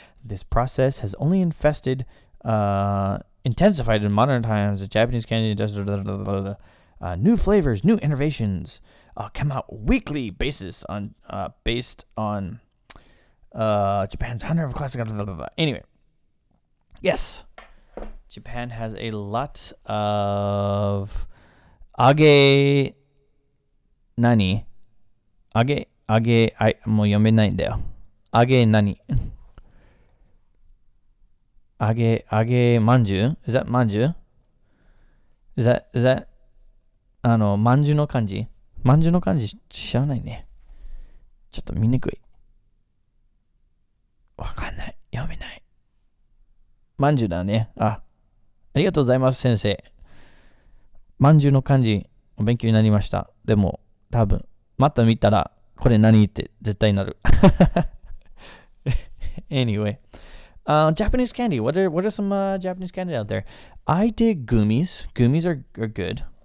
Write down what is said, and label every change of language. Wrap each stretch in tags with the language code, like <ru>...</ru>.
<en>This process has only intensified in modern times. The Japanese candy does new flavors, new innovations come out weekly based on Japan's 100 classic. Anyway, yes. Japan has a lot of</en> <ja>age nani? Age I もう読めないんだよ。 age nani?</ja> <en>Age manju? Is that manju? Is that manju</en> <ja>の漢字? Manju の漢字知らないね。ちょっと見にくい。わかんない。読めない。manju だね。ありがとうございます、先生。まんじゅうの漢字、お勉強になりました。でも、多分、また見たら、これ何って絶対なる。</ja> <en>Anyway, Japanese candy. What are some Japanese candy out there? I dig gummies. Gummies are good.</en>